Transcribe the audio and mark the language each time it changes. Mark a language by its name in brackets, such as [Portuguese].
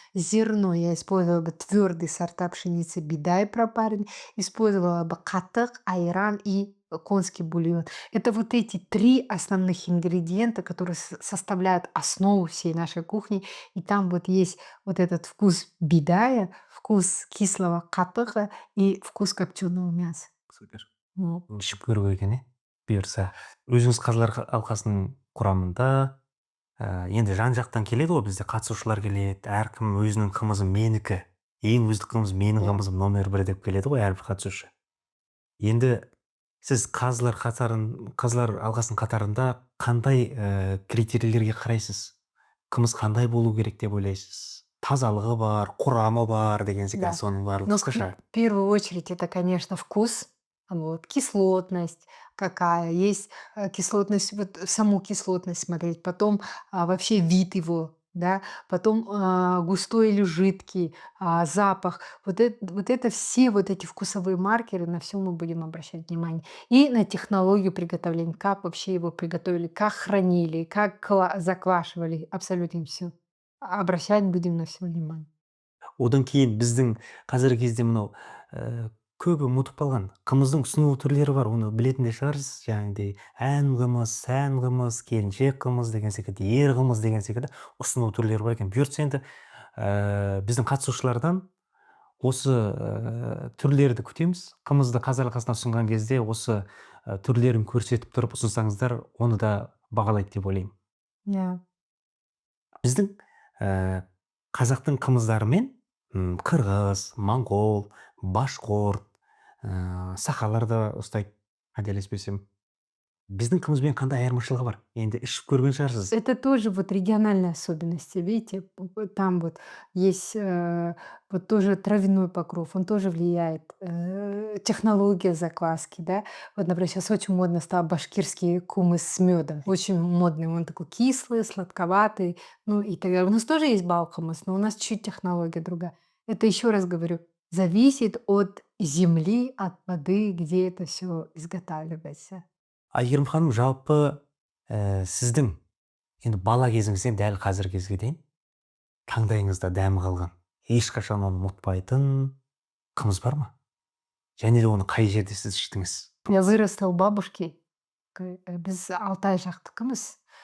[Russian] Зерно я использовала бы твердые сорта пшеницы бидай пропаренный, использовала бы катык, айран и конский бульон. Это вот эти три основных ингредиента, которые составляют основу всей нашей кухни. И там вот есть вот этот вкус бидая, вкус кислого катыка и вкус копченого мяса. Супер. Вот. [Kazakh] Ішіп көру екен, бұйырса. Өзіңіз қазылар алқасының құрамында енді жан жақтан келеді ғой, бізде қатысушылар келеді, әркім өзінің қымызы менікі, ең өздік қымыз менің Иә. қымызым номер 1 деп келеді ғой әрбір қатысушы. Енді сіз қазылар алқасының қатарында қандай критерийлерге қарайсыз? Қымыз қандай болу керек деп ойлайсыз? Тазалығы бар, құрамы бар деген секілді соның барлығы [Russian] Но [Kazakh] қысқаша. [Russian] в первую очередь это, конечно, вкус, вот, кислотность какая, есть кислотность, вот саму кислотность смотреть, потом вообще вид его, да, потом густой или жидкий, запах, вот это все вот эти вкусовые маркеры, на все мы будем обращать внимание. И на технологию приготовления, как вообще его приготовили, как хранили, как заквашивали, абсолютно все. Обращать будем на все внимание. [Kazakh] Одан кейін біздің қазіргі кезде мынау көбі ұмытып қалған қымыздың ұсыну түрлері бар, оны білетін де шығарсыз, жаңағыдай ән қымыз, сән қымыз, келіншек қымыз деген секілді, ер қымыз деген секілді ұсыну түрлері бар екен. Бұйыртса енді біздің қатысушылардан осы түрлерді күтеміз. Қымызды қазылар алқасына ұсынған кезде осы түрлерін көрсетіп тұрып ұсынсаңыздар, оны да бағалайды деп ойлаймын. [English] Yeah. [Kazakh] Біздің қазақтың қымыздарымен қырғыз, моңғол, башқұрт, сақалар да ұстайды, қателеспесем. Біздің қымызбен қандай айырмашылығы бар? Енді ішіп көрген шығарсыз. [Russian] Это тоже вот региональные особенности, видите, там вот есть вот тоже травяной покров, он тоже влияет, технология закваски, да, вот, например, сейчас очень модно стал башкирский кумыс с медом, очень модный, он такой кислый, сладковатый, ну и так далее. У нас тоже есть балкамыс, но у нас чуть технология другая. Это еще раз говорю, зависит от земли, от воды, где это все изготавливается. [Kazakh] Айгерім ханым, жалпы сіздің енді бала кезіңізден дәл қазіргі кезге дейін таңдайыңызда дәмі қалған, ешқашан оны ұмытпайтын қымыз бар ма? Және де оны қай жерде сіз іштіңіз? [Russian] Я выросла у бабушки, [Kazakh] біз Алтай жақтікіміз.